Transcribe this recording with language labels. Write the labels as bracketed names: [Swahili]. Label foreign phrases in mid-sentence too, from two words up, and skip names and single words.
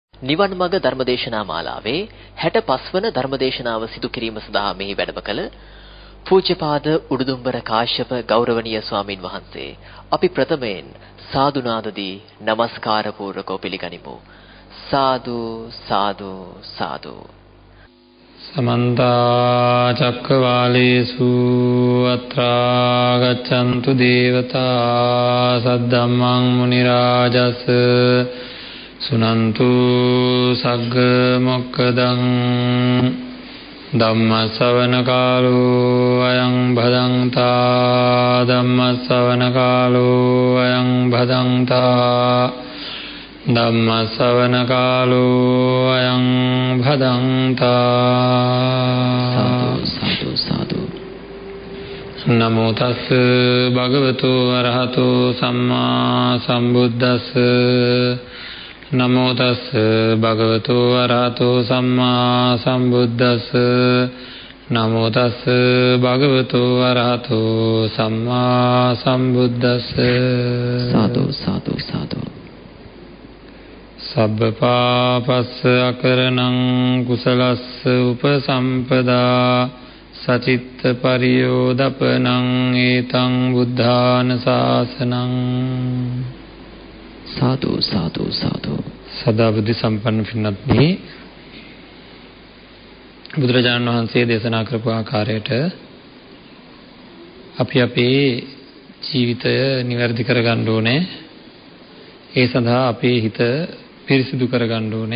[Sinhala] නිවන් මඟ ධර්මදේශනා මාලාවේ 65 වන ධර්මදේශනාව සිදු කිරීම සඳහා මෙහි වැඩම කළ පූජ්‍යපාද උඩුදුම්බර කාශ්‍යප ගෞරවනීය ස්වාමින් වහන්සේ අපි ප්‍රථමයෙන් සාදු නාදදී নমස්කාර පූර්වකව පිළිගනිමු. සාදු සාදු සාදු. [Pali] समन्त चक्रवालेषु अत्रा गच्छन्तु देवता सद्धम्मं मुनिराजस सुनन्तु सग्ग मोक्खदं धम्म श्रवण कालो अयं भदन्ता धम्म श्रवण कालो अयं भदन्ता धम्म श्रवण कालो अयं भदन्ता. साधु साधु. नमो तस् भगवतो अरहतो सम्मा सम्बुद्दस्. नमो तस् भगवतो अरहतो सम्मा सम्बुद्दस्. नमो तस् भगवतो अरहतो सम्मा सम्बुद्दस्. साधु साधु साधु. सब्ब पापस्स अकरणं कुशलस्स उपसम्पदा सचित्त परियोदपनं एतं बुद्धान शासनं. साधु साधु साधु. [Sinhala] සදා බුද්ධි සම්පන්න පින්වත්නි, බුදුරජාණන් වහන්සේ දේශනා කරපු ආකාරයට අපි අපේ ජීවිතය නිවැරදි කරගන්න ඕනේ. ඒ සඳහා අපේ හිත පිරිසිදු කරගන්න ඕනේ.